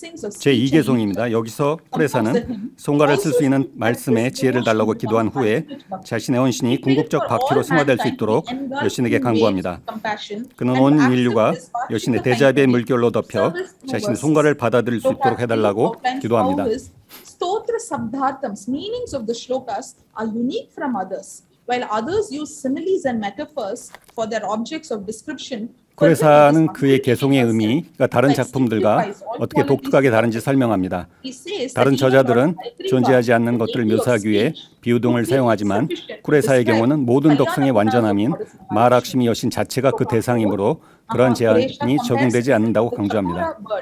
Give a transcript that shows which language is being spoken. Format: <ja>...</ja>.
<ko>제2개송입니다. 여기서 쿠레사는 송가를 쓸 수 있는 말씀에 지혜를 달라고 기도한 후에 자신의 헌신이 궁극적 박티로 승화될 수 있도록 여신에게 간구합니다. 그는 온 인류가 여신의 대자비의 물결로 덮여 자신의 송가를 받아들일 수 있도록 해달라고 기도합니다.</ko> <en>Stotra Sabdhartams, meanings of the shlokas, are unique from others, while others use similes and metaphors for their objects of description.</en> <ko>쿠레사는 그의 개송의 의미가 다른 작품들과 어떻게 독특하게 다른지 설명합니다. 다른 저자들은 존재하지 않는 것들을 묘사하기 위해 비유 등을 사용하지만 쿠레사의 경우는 모든 독성의 완전함인 마하락시미 여신 자체가 그 대상이므로 그런 제한이 적용되지 않는다고 강조합니다.</ko>